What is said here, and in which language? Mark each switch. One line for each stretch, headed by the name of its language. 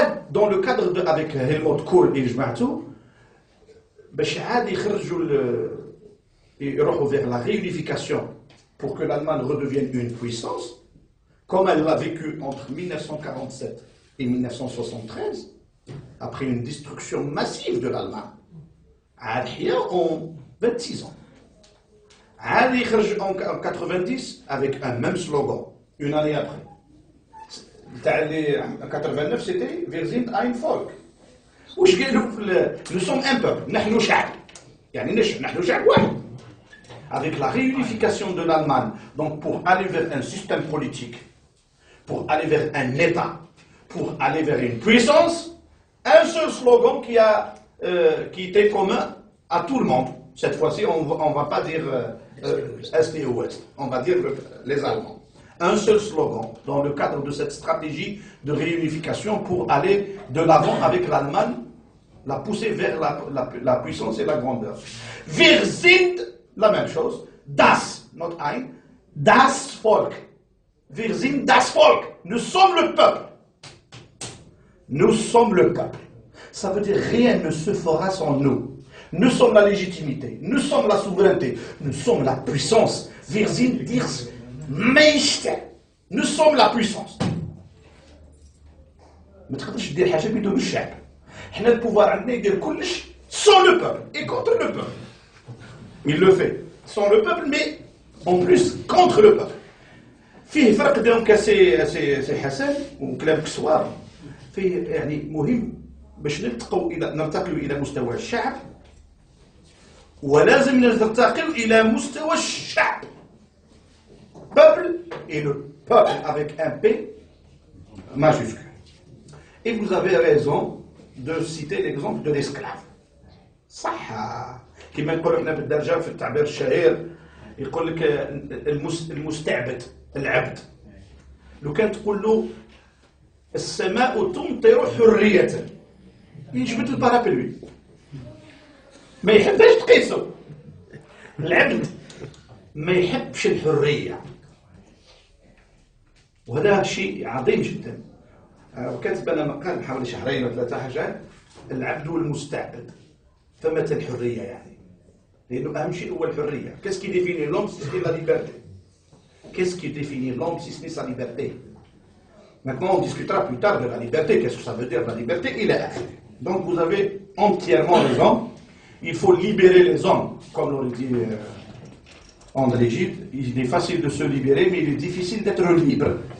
French: Dans le cadre avec Helmut Kohl et Jma'tou, ils vont vers la réunification pour que l'Allemagne redevienne une puissance, comme elle l'a vécu entre 1947 et 1973, après une destruction massive de l'Allemagne. En 26 ans. En 90 avec un même slogan, une année après. En 89 c'était
German: Wir sind ein Volk.
French: Nous sommes un peuple,
Arabic: نحن شعب. نحن شعب واحد.
French: Avec la réunification de l'Allemagne, donc pour aller vers un système politique, pour aller vers un État, pour aller vers une puissance, un seul slogan qui était commun à tout le monde. Cette fois-ci, on ne va pas dire Est et Ouest, on va dire les Allemands. Un seul slogan dans le cadre de cette stratégie de réunification pour aller de l'avant avec l'Allemagne, la pousser vers la puissance et la grandeur.
German: Wir sind,
French: la même chose,
German: das, not ein, das Volk. Wir sind das Volk.
French: Nous sommes le peuple. Nous sommes le peuple. Ça veut dire rien ne se fera sans nous. Nous sommes la légitimité, nous sommes la souveraineté, nous sommes la puissance.
German: Wir sind die Mächte.
French: Nous sommes la puissance.
Arabic: ما تقدرش دير حاجه بدون الشعب. حنا البوفوار عندنا يدير كلش
French: sans le peuple et contre le peuple. Il le fait sans le peuple, mais en plus contre le peuple.
Arabic: فيه فرق دونك سي حسن وكلامك صواب. فيه يعني مهم باش نرتقي الى مستوى الشعب، ولازم نرتقي الى مستوى الشعب.
French: Peuple et le peuple avec un P majuscule. Et vous avez raison de citer l'exemple de l'esclave.
Arabic: صح كما نقولوا احنا بالدرجه في التعبير الشهير يقول لك المستعبد العبد. لو كان تقول له السماء تمطر حرية يجبد البارابلوي ما يحبش تقيسه. العبد ما يحبش الحرية، وهذا شيء عظيم جدا. وكاتب أنا مقال حوالي شهرين أو 3 حاجات العبد والمستعبد ثمة الحرية يعني، لأنه أهم شيء هو الحرية.
French: Qu'est-ce qui définit l'homme si c'est la liberté? Qu'est-ce qui définit l'homme si ce n'est sa liberté? Maintenant, on discutera plus tard de la liberté. Qu'est-ce que ça veut dire la liberté? Il est acté. Donc vous avez entièrement raison. Il faut libérer les hommes. Comme l'on dit en Égypte, il est facile de se libérer, mais il est difficile d'être libre.